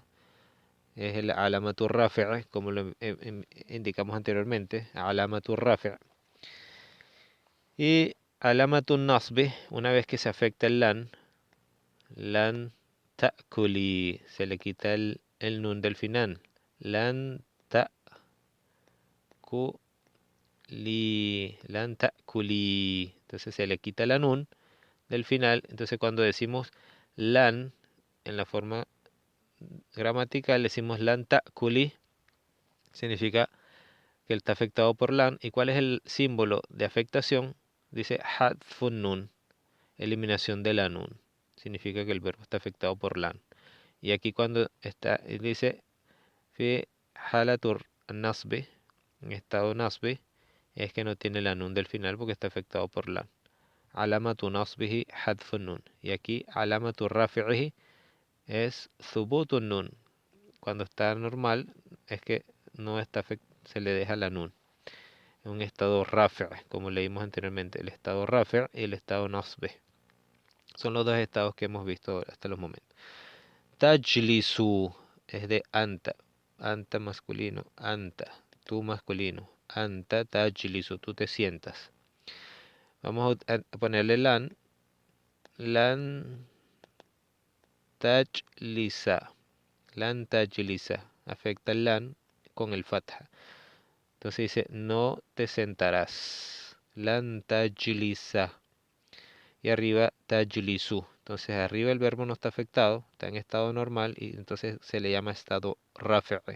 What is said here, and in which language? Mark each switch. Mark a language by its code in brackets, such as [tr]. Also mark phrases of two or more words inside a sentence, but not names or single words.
[es] Es el [ar] علامة الرفع' [es] como lo indicamos anteriormente, [ar] علامة الرفع'. [es] Y [ar] علامة النصب, [es] una vez que se afecta el [ar] لن تأكلي, [es] se le quita el nun del final. [ar] لن لن تأكلي. [es] Entonces se le quita la nun del final. Entonces cuando decimos lan, en la forma gramatical decimos [ar] لن تأكلي, [es] significa que él está afectado por lan. ¿Y cuál es el símbolo de afectación? Dice [ar] حذف النون, [es] eliminación de la nun. Significa que el verbo está afectado por lan. Y aquí cuando está, dice [ar] في حالة النصب, [es] en estado nasbi, es que no tiene la nun del final porque está afectado por lan. [ar] علامة نصبه حذف النون. [es] Y aquí [ar] علامة رفعه es ثبوت النون. [es] Cuando está normal es que no está se le deja la nun. En un estado rafi', como leímos anteriormente, el estado rafi' y el estado nasbi. Son los dos estados que hemos visto hasta los momentos. Tajlisu es de anta. Anta masculino. Anta. Tú masculino. [ar] أنت تجلس. [es] Tú te sientas. Vamos a ponerle lan. [ar] لن تجلس. لن تجلس. [es] Afecta el lan con el fatha. Entonces dice, no te sentarás. [ar] لن تجلس. [es] Y arriba [ar] tajlisu. [es] Entonces arriba el verbo no está afectado, está en estado normal y entonces se le llama estado rafi'i.